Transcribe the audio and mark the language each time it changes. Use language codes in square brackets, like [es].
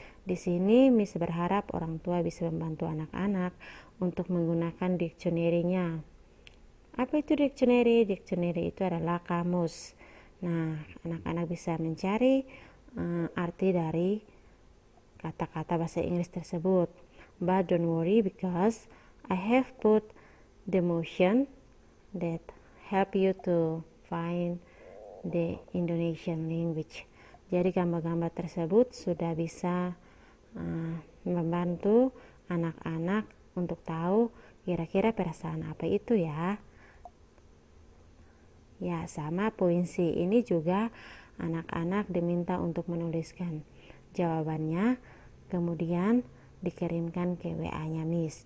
[id] Di sini Miss berharap orang tua bisa membantu anak-anak untuk menggunakan dictionary-nya. Apa itu dictionary? Dictionary itu adalah kamus. Nah, anak-anak bisa mencari arti dari kata-kata bahasa Inggris tersebut. [en] But don't worry because I have put the motion that help you to find the Indonesian language. [id] Jadi gambar-gambar tersebut sudah bisa membantu anak-anak untuk tahu kira-kira perasaan apa itu ya. Ya, sama poin C ini juga anak-anak diminta untuk menuliskan jawabannya, kemudian dikirimkan ke WA-nya Miss.